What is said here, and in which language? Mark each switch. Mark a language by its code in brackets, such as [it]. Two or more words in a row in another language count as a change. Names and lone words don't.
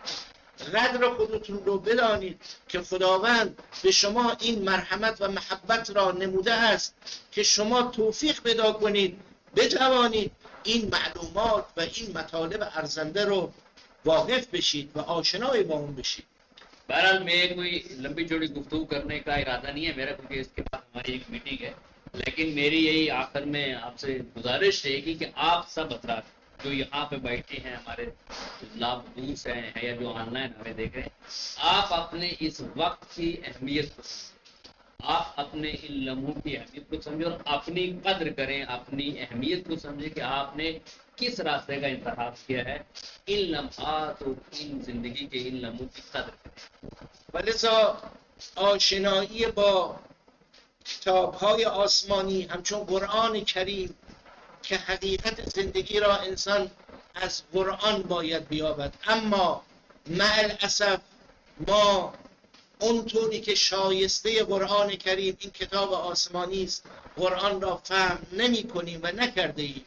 [fa] قدر خودتون رو بدانید که خداوند به شما این مرحمت و محبت را نموده است که شما توفیق پیدا کنید بتوانید این معلومات و این مطالب ارزنده رو واقف بشید و آشنای با اون بشید. [ur] بہرحال میں کوئی لمبی چوڑی گفتگو کرنے کا ارادہ نہیں ہے میرا کیونکہ اس کے بعد ہماری ایک میٹنگ ہے، لیکن میری یہی آخر میں آپ سے گزارش رہے گی کہ آپ سب حضرات جو یہاں پہ بیٹھے ہیں ہمارے لابدوس ہیں یا جو آن لائن ہمیں دیکھ رہے ہیں، آپ اپنے اس وقت کی اہمیت کو سمجھیں، آپ اپنے ان لمحوں کی اہمیت کو سمجھیں اور اپنی قدر کریں، اپنی اہمیت کو سمجھیں کہ آپ نے کس راستے کا انتخاب کیا ہے. ان لمحات اور ان زندگی کے ان لمحوں کی قدر کریں. [fa] ولذا آشنایی با کتاب‌های آسمانی همچون قرآن کریم که حقیقت زندگی را انسان از قرآن باید بیابد، اما مع الاسف ما اونطوری که شایسته قرآن کریم این کتاب آسمانی است قرآن را فهم نمی کنیم و نکرده ایم.